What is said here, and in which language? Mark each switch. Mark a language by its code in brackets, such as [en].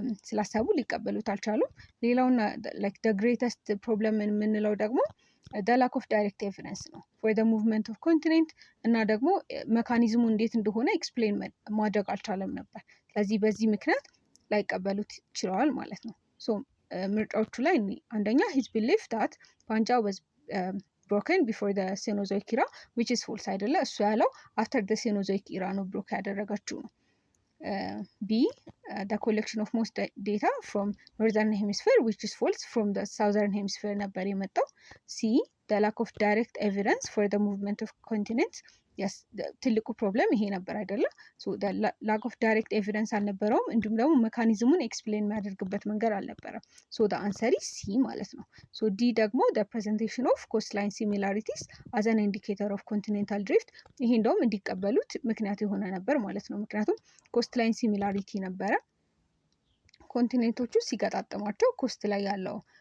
[am] ስላሰቡ ሊቀበሉት አልቻሉም። ሌላውና [en] ላይክ ደ ግሬተስት ፕሮብለም [am] የምንለው ደግሞ [en] the lack of direct evidence [am] ነው [en] for the movement of continent [am] እና ደግሞ መካኒዝሙ እንዴት እንደሆነ ኤክስፕሌን ማድረግ አልቻለም ነበር። ስለዚህ በዚህ ምክንያት ላይቀበሉት ችለዋል ማለት ነው። ሶ ምርጫዎቹ ላይ አንደኛ [en] his belief that Pangaea was broken before the Cenozoic era which is false [am] አይደለ። እሱ ያለው [en] after the Cenozoic era [am] ነው ብሮክ ያደረገችው ነው። B. [en] the collection of most data from northern hemisphere which is false from the southern hemisphere [am] ነበር የመጣው። [en] C. the lack of direct evidence for the movement of continents [am] ትልቁ ፕሮብለም ይሄ ነበር አይደለ? [en] ላክ ኦፍ ዳይሬክት ኤቪደንስ [am] አልነበረውም። እንዲሁም ደግሞ ሜካኒዝሙን ኤክስፕሌን የሚያደርግበት መንገድ አልነበረም። [en] ሶ ደ አንሰር ኢዝ ሲ [am] ማለት ነው። ሶ ዲ ደግሞ [en] ደ ፕሬዘንቴሽን ኦፍ ኮስት ላይን ሲሚላሪቲስ አዝ አን ኢንዲኬተር ኦፍ ኮንቲኔንታል ድሪፍት፣ [am] ይሄ እንደውም እንዲቀበሉት ምክንያት የሆነ ነበር ማለት ነው። ምክንያቱም ኮስት ላይን ሲሚላሪቲ ነበረ። ኮንቲኔንቶቹ ሲገጣጠሟቸው ኮስት ላይ ያለው